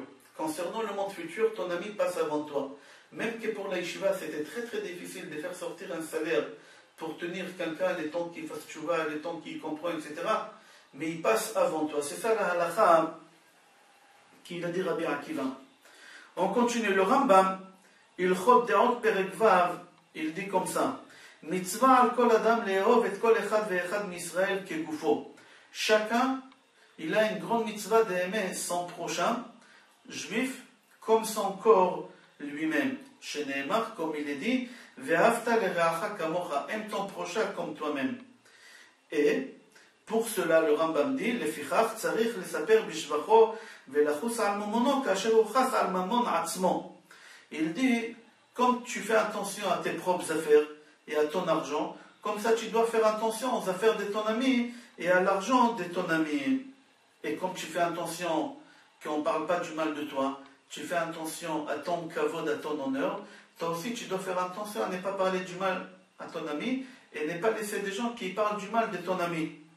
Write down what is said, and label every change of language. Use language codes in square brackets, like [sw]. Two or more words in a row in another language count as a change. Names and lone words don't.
[fr] Concernant le monde futur, ton ami passe avant toi. Même que pour la yeshiva, c'était très très difficile de faire sortir un salaire pour tenir quelqu'un les temps qu'il fasse tchouva, les temps qu'il comprend, etc. Mais il passe avant toi. C'est ça la halakha qu'il a dit Rabbi Akiva. On continue. Le Rambam, [he] הלכות דעות פרק ו, [fr] il dit comme ça. [he] מצוה על כל אדם לאהוב את כל אחד ואחד מישראל כגופו. [fr] Chacun, il a une grande mitzvah d'aimer son prochain, juif, comme son corps lui-même. Chez Nehemar, comme il est dit, [he] ואהבת לרעך כמוך, [fr] aime ton prochain comme toi-même. Et pour cela, le Rambam dit, [he] לפיכך צריך לספר בשבחו ולחוס על ממונו כאשר וחס על ממון עצמו. [fr] Il dit, comme tu fais attention à tes propres affaires et à ton argent, comme ça tu dois faire attention aux affaires de ton ami et à l'argent de ton ami. Et comme tu fais attention qu'on ne parle pas du mal de toi, tu fais attention à ton kavod, à ton honneur, toi aussi tu dois faire attention à ne pas parler du mal à ton ami et ne pas laisser des gens qui parlent du mal de ton ami.